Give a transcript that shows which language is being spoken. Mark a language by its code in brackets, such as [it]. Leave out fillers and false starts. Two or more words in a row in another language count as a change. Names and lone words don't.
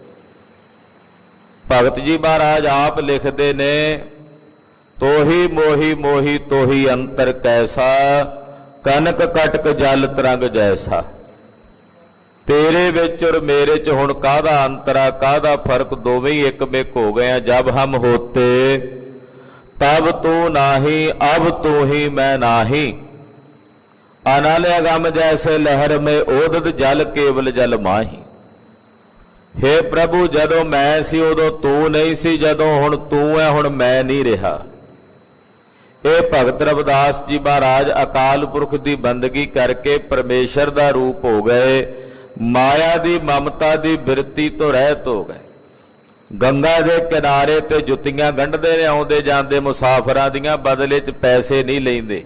[pa] ਭਗਤ ਜੀ ਮਹਾਰਾਜ ਆਪ ਲਿਖਦੇ ਨੇ, [hi] तोही मोही मोही तोही अंतर कैसा, कनक कटक जल तरंग जैसा। [pa] ਤੇਰੇ ਵਿੱਚ ਔਰ ਮੇਰੇ ਚ ਹੁਣ ਕਾਹਦਾ ਅੰਤਰਾ, ਕਾਹਦਾ ਫਰਕ, ਦੋਵੇਂ ਹੀ ਇੱਕ ਮਿਕ ਹੋ ਗਏ ਆ। [hi] जब हम होते तब तू नाही, अब तू ही मैं नाही। अनल अगम जैसे लहर में ओदत जल केवल जल माही। [pa] ਹੇ ਪ੍ਰਭੂ ਜਦੋਂ ਮੈਂ ਸੀ ਉਦੋਂ ਤੂੰ ਨਹੀਂ ਸੀ, ਜਦੋਂ ਹੁਣ ਤੂੰ ਹੈ ਹੁਣ ਮੈਂ ਨਹੀਂ ਰਿਹਾ। ਇਹ ਭਗਤ ਰਵਿਦਾਸ ਜੀ ਮਹਾਰਾਜ ਅਕਾਲ ਪੁਰਖ ਦੀ ਬੰਦਗੀ ਕਰਕੇ ਪਰਮੇਸ਼ਰ ਦਾ ਰੂਪ ਹੋ ਗਏ। ਮਾਇਆ ਦੀ ਮਮਤਾ ਦੀ ਬਿਰਤੀ ਤੋਂ ਰਹਿਤ ਹੋ ਗਏ। ਗੰਗਾ ਦੇ ਕਿਨਾਰੇ ਤੇ ਜੁੱਤੀਆਂ ਗੰਢਦੇ ਨੇ ਆਉਂਦੇ ਜਾਂਦੇ ਮੁਸਾਫਰਾਂ ਦੀਆਂ, ਬਦਲੇ 'ਚ ਪੈਸੇ ਨਹੀਂ ਲੈਂਦੇ।